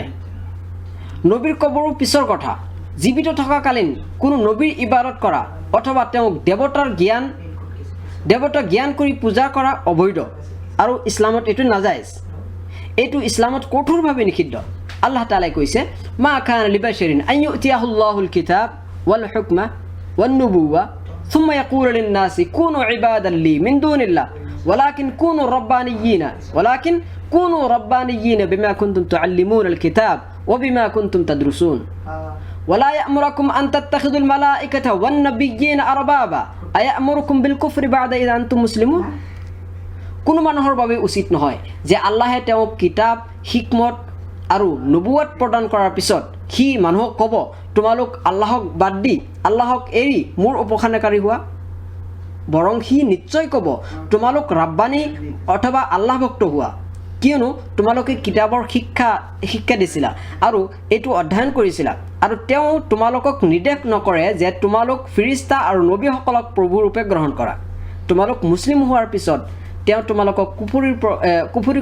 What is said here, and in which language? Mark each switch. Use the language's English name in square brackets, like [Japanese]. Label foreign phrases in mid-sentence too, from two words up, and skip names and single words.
[Assamese] নবীৰ কবৰো পিছৰ কথা, জীৱিত থকাকালীন কোনো নবীৰ ইবাদত কৰা অথবা তেওঁক দেৱতা জ্ঞান কৰি পূজা কৰা অবৈধ, আৰু ইছলামত এইটো নাজায়েজ। এইটো ইছলামত কঠোৰভাৱে নিষিদ্ধ। আল্লাহ তাআলাই কৈছে, [Arabic] ما كان لبشر أن يؤتيه الله الكتاب والحكم والنبوة ثم يقول للناس كونوا عبادا لي من دون الله ولكن كونوا ربانيين بما كنتم تعلمون الكتاب وبما كنتم تدرسون ولا يأمركم أن تتخذوا الملائكة والنبيين أربابا أيأمركم بالكفر بعد إذا أنتم مسلمون [Assamese] কোনো মানুহৰ বাবে উচিত নহয় যে আল্লাহে তেওঁক কিতাপ হিকমত আৰু নবুৱত প্ৰদান কৰাৰ পিছত সি মানুহক ক'ব তোমালোক আল্লাহক বাদ দি আল্লাহক এৰি মোৰ উপাসনাকাৰী হোৱা বৰং সি নিশ্চয় ক'ব তোমালোক ৰাব্বানী অথবা আল্লাহ ভক্ত হোৱা কিয়নো তোমালোকে কিতাপৰ শিক্ষা দিছিলা আৰু এইটো অধ্যয়ন কৰিছিলা আৰু তেওঁ তোমালোকক নিৰ্দেশ নকৰে যে তোমালোক ফিৰিস্তা আৰু নবীসকলক প্ৰভু ৰূপে গ্ৰহণ কৰা তোমালোক মুছলিম হোৱাৰ পিছত তেওঁ তোমালোকক কুফৰি